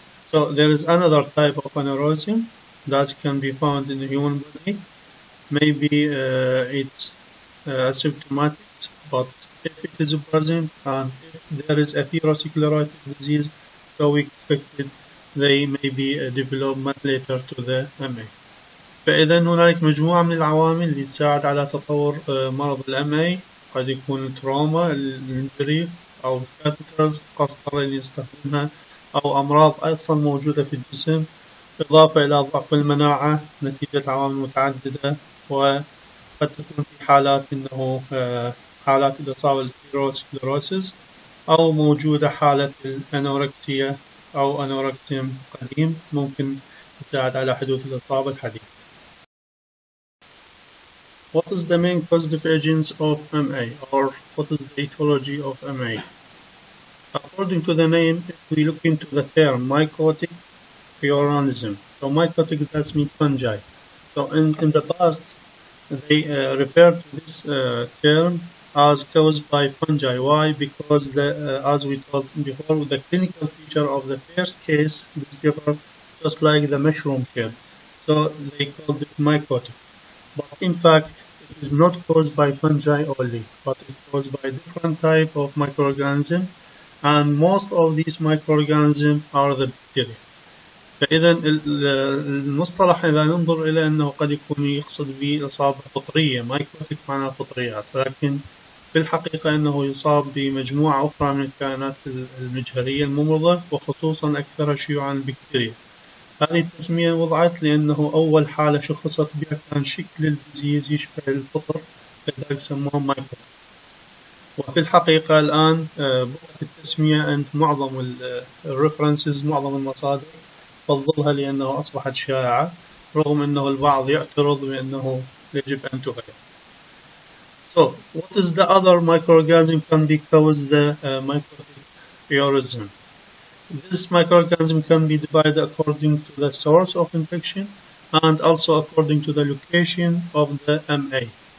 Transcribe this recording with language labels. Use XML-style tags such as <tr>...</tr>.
<en>So there is another type of aneurysm that can be found in the human body. Maybe it's asymptomatic, but if it is present and if there is atherosclerotic disease, so we expected they may be a development later to the MA.</en> <ar>فإذا هنالك مجموعة من العوامل اللي تساعد على تطور مرض الMA. قد يكون التروما، الانجري، أو الكاتيترز، القسطرة اللي نستخدمها، أو أمراض أصلا موجودة في الجسم، إضافة إلى ضعف المناعة نتيجة عوامل متعددة، وقد تكون في حالات إنه حالات الإصابة بالسكليروسيس، أو موجودة حالة الأنوركسيا أو أنوركسيم قديم ممكن تساعد على حدوث الإصابة الحديثة.</ar> <en>What is the main causative agents of MA, or what is the etiology of MA? According to the name, if we look into the term mycotic pyonism, so mycotic, that means fungi. So in the past, they referred to this term as caused by fungi. Why? Because as we talked before, the clinical feature of the first case differ just like the mushroom shed. So they called it mycotic. But in fact, it is not caused by fungi only, but it's caused by different type of microorganisms, and most of these microorganisms are the bacteria.</en> <ar>فإذا المصطلح إذا ننظر إلى أنه قد يكون يقصد به إصابة فطرية، مايكوتيك معناها فطريات، ولكن في الحقيقة أنه يصاب بمجموعة أخرى من الكائنات المجهرية الممرضة، وخصوصا أكثر شيوعا البكتيريا. هذه التسمية وضعت لأنه أول حالة شخصت بها كان شكل الديزيز يشبه الفطر، لذلك سموها مايكوتيك. وفي الحقيقة الآن بقت التسمية عند معظم الريفرنسز، معظم المصادر تفضلها لأنه أصبحت شائعة، رغم أنه البعض يعترض بأنه يجب أن تغير.</ar> <en>So, what is the other microorganism can be caused the mycotic aneurysm? This microorganism can be divided according to the source of infection and also according to the location of the MA.</en>